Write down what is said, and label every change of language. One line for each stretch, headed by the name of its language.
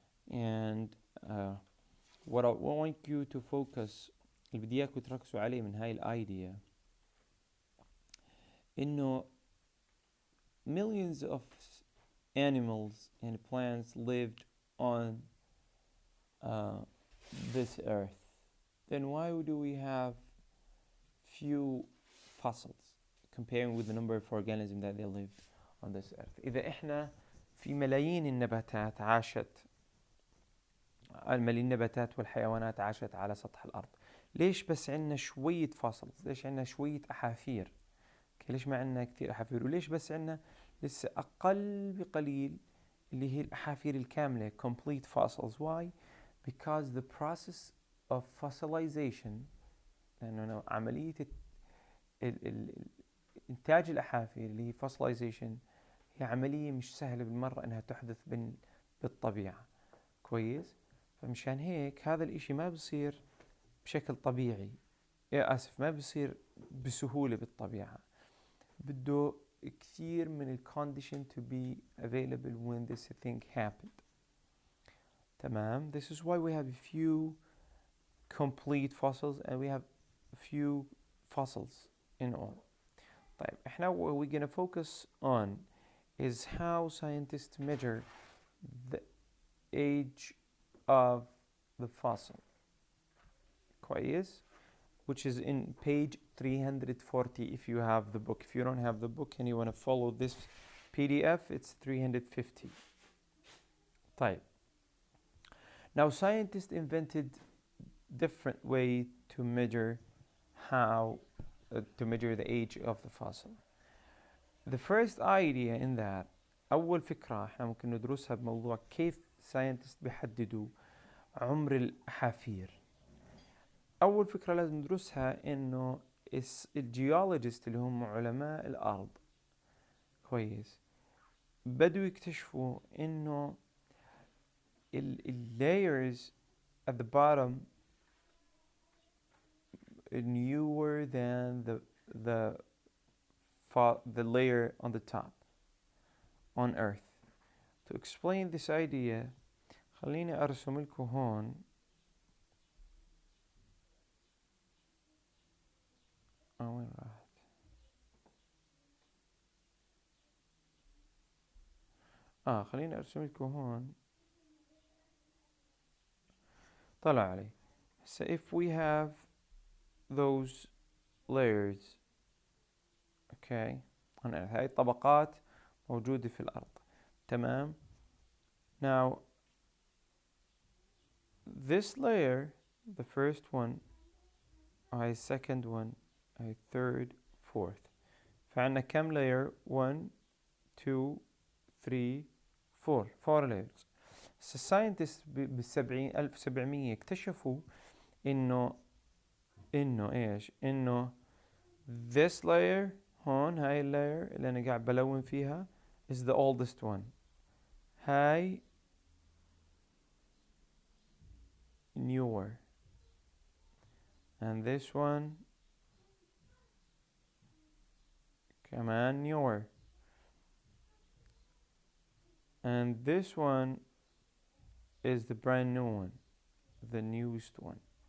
English: And what I want you to focus,
Arabic: اللي بدي إياكم تركزوا عليه من هاي الأيديا، إنه
English: millions of animals and plants lived on this earth. Then why do we have few fossils comparing with the number of organisms that they lived on this earth?
Arabic: إذا إحنا في ملايين النباتات عاشت، النباتات والحيوانات عاشت على سطح الأرض، ليش بس عندنا شوية fossils؟ ليش عندنا شوية أحافير؟ ليش ما عندنا كثير أحافير؟ وليش بس عندنا لسه أقل بقليل اللي هي الأحافير الكاملة
English: complete fossils؟
Arabic: Why?
English: Because the process of fossilization،
Arabic: لأنه عملية إنتاج الأحافير اللي هي fossilization هي عملية مش سهلة بالمرة إنها تحدث بالطبيعة. كويس؟ فمشان هيك هذا الإشي ما بصير بشكل طبيعي، ما بصير بسهولة بالطبيعة، بده كثير من
English: condition to be available when this thing happened.
Arabic: تمام.
English: This is why we have a few complete fossils and we have a few fossils in all.
Arabic: طيب احنا
English: what we're gonna focus on is how scientists measure the age of the fossil.
Arabic: كويس?
English: Which is in page 340 if you have the book. If you don't have the book and you want to follow this PDF, it's 350.
Arabic: طيب.
English: Now scientists invented different way to measure to measure the age of the fossil. The first idea in that،
Arabic: أول فكرة احنا ممكن ندرسها بموضوع كيف scientists بيحددوا عمر الأحافير. أول فكرة لازم ندرسها إنه الجيولوجيست اللي هم علماء الأرض، كويس، بدوا يكتشفوا إنه
English: layers at the bottom newer than the layer on the top on Earth. To explain this idea،
Arabic: خليني أرسم لكم هون وين راحت؟ خليني أرسم لكم هون. طلع علي.
English: So if we have those layers، okay،
Arabic: هاي الطبقات موجودة في الأرض. تمام.
English: Now this layer، the first one، هاي second one، هاي third، fourth.
Arabic: فعنا كم layer؟ 1 2 3 4 layers. So scientists ب 1700 اكتشفوا إنه إيش؟ إنه
English: this layer
Arabic: هون، هاي layer اللي أنا قاعد بلون فيها
English: is the oldest one.
Arabic: هاي
English: newer, and this one كمان newer, and this one is the brand new one, the newest one.